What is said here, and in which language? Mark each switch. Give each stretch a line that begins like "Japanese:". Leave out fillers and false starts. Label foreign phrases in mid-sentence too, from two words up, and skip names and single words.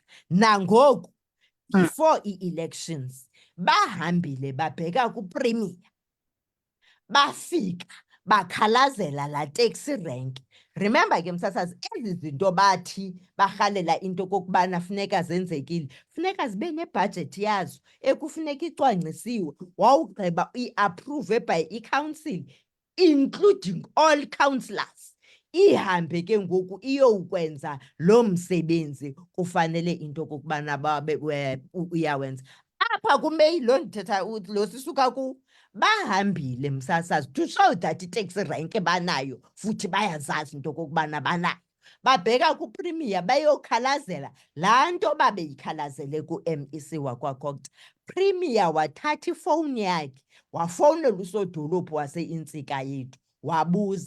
Xhosa: Nangoku before ii-elections bahambile babheka kuPremier, bafika bakhalazela laa taxi rank. Remember ke msasazi, ezi zinto bathi barhalela into kokubana funeka zenzekile, funeka zibe nebhajethi yazo ekufuneka icwangcisiwe, wawugqiba iapprove
English: by i-council, including all councillors.
Xhosa: Ihambe ke ngoku iyokwenza lo msebenzi kufanele into kokubana babe uyawenza. Apha kuMeyi lo ndithetha lo sisuka ku, bahambile msasazi
English: to show that
Xhosa: itaxi rank banayo futhi bayazazi into kokubana banayo. Babheka kuPremier bayokhalazela laa nto babeyikhalazele ku-MEC wakwaCokta. Premier wathatha ifowuni yakhe wafowunela usodolophu wase-Intsika Yethu wabuza.